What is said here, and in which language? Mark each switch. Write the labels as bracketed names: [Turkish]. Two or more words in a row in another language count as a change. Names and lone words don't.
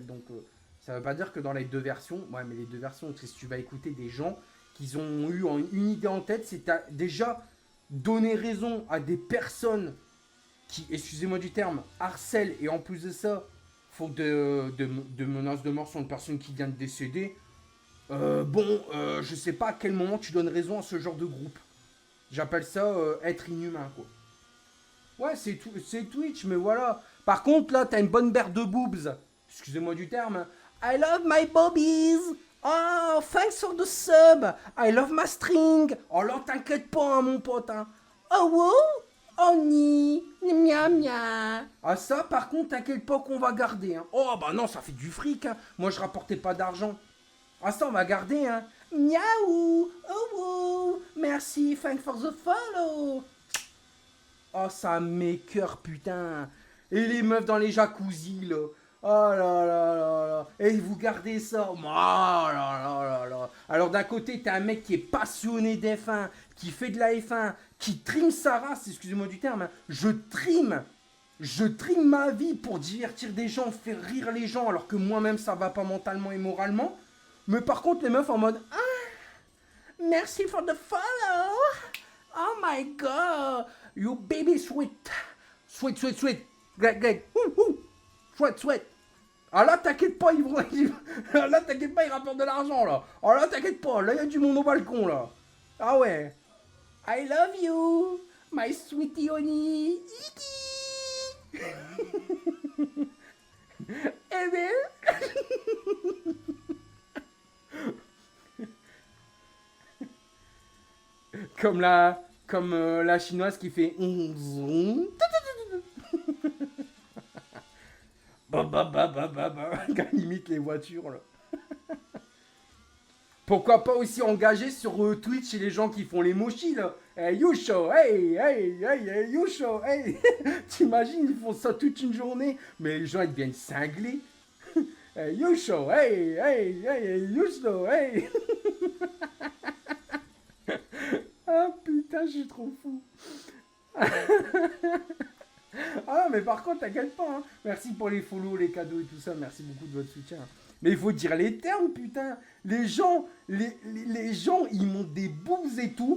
[French] Donc, ça veut pas dire que dans les 2 versions... Ouais, mais les 2 versions, si tu vas écouter des gens qui ont eu une idée en tête, c'est déjà donner raison à des personnes qui, excusez-moi du terme, harcèlent, et en plus de ça, font de menaces de mort sur une personne qui vient de décéder. Je sais pas à quel moment tu donnes raison à ce genre de groupe. J'appelle ça être inhumain, quoi. Ouais, c'est Twitch, mais voilà. Par contre, là, t'as une bonne berre de boobs. Excusez-moi du terme. [English] I love my bobbies. Oh, thanks for the sub. I love my string. [French] Oh là, t'inquiète pas, hein, mon pote. Hein. Oh, wow. Oh, ni. Miam, miam. Ah, ça, par contre, t'inquiète pas qu'on va garder. Hein. Oh, bah non, ça fait du fric. Hein. Moi, je rapportais pas d'argent. Ah, ça, on va garder, hein. Miaou. Oh, wow. Merci, [English] thanks for the follow. [French] Oh, ça m'écoeure, putain. Et les meufs dans les jacuzzi, là. Oh là là là là. Et vous gardez ça. Oh là là là là. Alors d'un côté, t'as un mec qui est passionné d'F1, qui fait de la F1, qui trime sa race, excusez-moi du terme. Hein. Je trime ma vie pour divertir des gens, faire rire les gens, alors que moi-même, ça va pas mentalement et moralement. Mais par contre, les meufs en mode... [English] Ah, merci for the follow. Oh my god. You baby sweet. Sweet, sweet, sweet. Greg, Greg. Sweat, sweat. [French] Ah là, t'inquiète pas, là, t'inquiète pas, ils rapportent de l'argent, là. Ah là, t'inquiète pas, là, il y a du monde au balcon, là. Ah ouais. [English] I love you, my sweetie honey. [French] Eh bien... Comme la chinoise qui fait... Quand limite les voitures, là. Pourquoi pas aussi engager sur Twitch et les gens qui font les mochis, là. [English] Hey, you show, hey, hey, hey, hey, you show, hey. [French] T'imagines, ils font ça toute une journée, mais les gens, ils deviennent cinglés. [English] Hey, you show, hey, hey, hey, you show, hey. [French] Ah, putain, je suis trop fou. Ah mais par contre, t'inquiète pas, hein. Merci pour les follow, les cadeaux et tout ça, merci beaucoup de votre soutien. Mais il faut dire les termes, putain. Les gens, ils montent des boobs et tout.